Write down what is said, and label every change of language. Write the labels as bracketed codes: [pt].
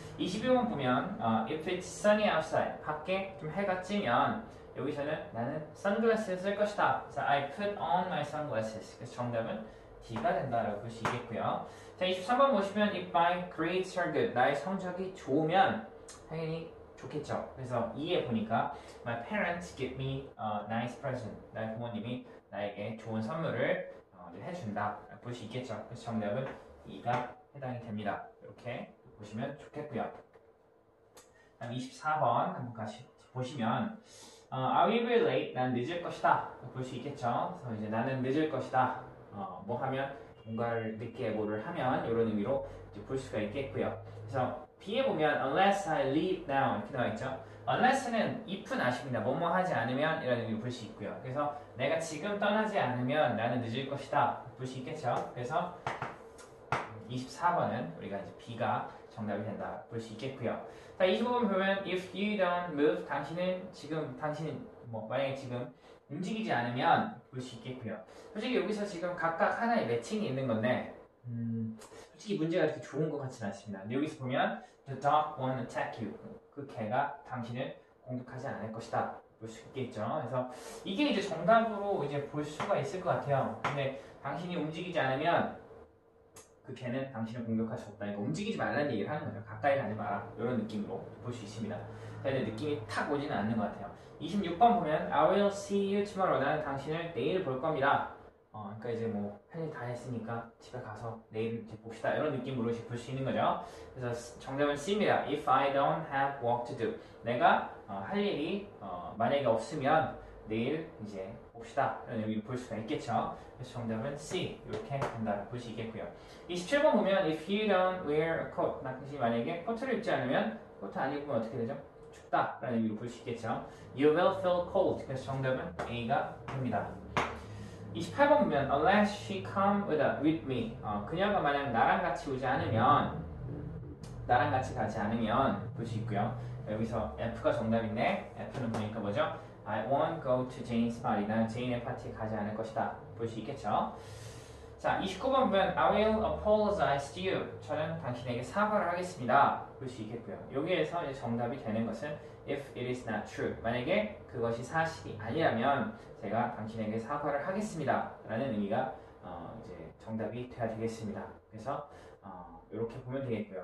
[ko] 22번 보면 [en] if it's sunny outside. [ko] 밖에 좀 해가 찌면 여기서는 나는 선글라스를 쓸 것이다. 그래서 [en] I put on my sunglasses. [ko] 그래서 정답은 D가 된다라고 볼 수 있겠고요. 자, 23번 보시면 [en] if my grades are good. [ko] 나의 성적이 좋으면 당연히 좋겠죠. 그래서 2에 보니까 [en] my parents give me a nice present. [ko] 나의 부모님이 나에게 좋은 선물을 해준다. 볼 수 있겠죠. 그래서 정답은 2가 해당이 됩니다. 이렇게 보시면 좋겠고요. 다음 24번 한번 같이 보시면 [en] I will be late. [ko] 난 늦을 것이다. 볼 수 있겠죠. 그래서 이제 나는 늦을 것이다. 뭐 하면 뭔가를 늦게 뭐를 하면 이런 의미로 이제 볼 수가 있겠고요. 그래서 B에 보면 [en] unless I leave now [ko] 이렇게 나와 있죠. unless는 if는 아십니다. 뭐뭐 하지 않으면 이런 의미로 볼 수 있고요. 그래서 내가 지금 떠나지 않으면 나는 늦을 것이다. 볼 수 있겠죠. 그래서 24번은 우리가 이제 B가 정답이 된다. 볼 수 있겠고요. 자, 25번 보면 [en] if you don't move, [ko] 당신은 뭐 만약에 지금 움직이지 않으면 볼 수 있겠고요. 솔직히 여기서 지금 각각 하나의 매칭이 있는 건데 솔직히 문제가 그렇게 좋은 것 같지는 않습니다. 근데 여기서 보면 [en] the dog won't attack you. [ko] 그 개가 당신을 공격하지 않을 것이다. 볼 수 있겠죠. 그래서 이게 이제 정답으로 이제 볼 수가 있을 것 같아요. 근데 당신이 움직이지 않으면 그 개는 당신을 공격할 수 없다. 그러니까 움직이지 말라는 얘기를 하는 거죠. 가까이 가지 마라. 이런 느낌으로 볼 수 있습니다. 근데 느낌이 탁 오지는 않는 것 같아요. 26번 보면 [en] I will see you tomorrow. [ko] 나는 당신을 내일 볼 겁니다. 그러니까 이제 뭐 할 일 다 했으니까 집에 가서 내일 이제 봅시다. 이런 느낌으로 볼 수 있는 거죠. 그래서 정답은 C입니다. [en] If I don't have work to do. [ko] 내가 할 일이 만약에 없으면 내일 이제 봅시다. 이런 의미로 볼 수가 있겠죠. 그래서 정답은 C. 이렇게 된다. 볼 수 있겠고요. 27번 보면 [en] If you don't wear a coat. [ko] 당신이 만약에 코트를 입지 않으면 코트 안 입으면 어떻게 되죠? 춥다 라는 의미로 볼 수 있겠죠. [en] You will feel cold. [ko] 그래서 정답은 A가 됩니다. 28번 보면 [en] unless she come with me. [ko] 그녀가 만약 나랑 같이 오지 않으면 나랑 같이 가지 않으면 볼 수 있고요. 여기서 F가 정답인데 F는 보니까 뭐죠? [en] I won't go to Jane's party. [ko] 나는 제인의 파티에 가지 않을 것이다. 볼 수 있겠죠. 자, 29번 보면 [en] I will apologize to you. [ko] 저는 당신에게 사과를 하겠습니다. 볼 수 있겠고요. 여기에서 이제 정답이 되는 것은 [en] if it is not true. [ko] 만약에 그것이 사실이 아니라면 제가 당신에게 사과를 하겠습니다. 라는 의미가 이제 정답이 돼야 되겠습니다. 그래서 이렇게 보면 되겠고요.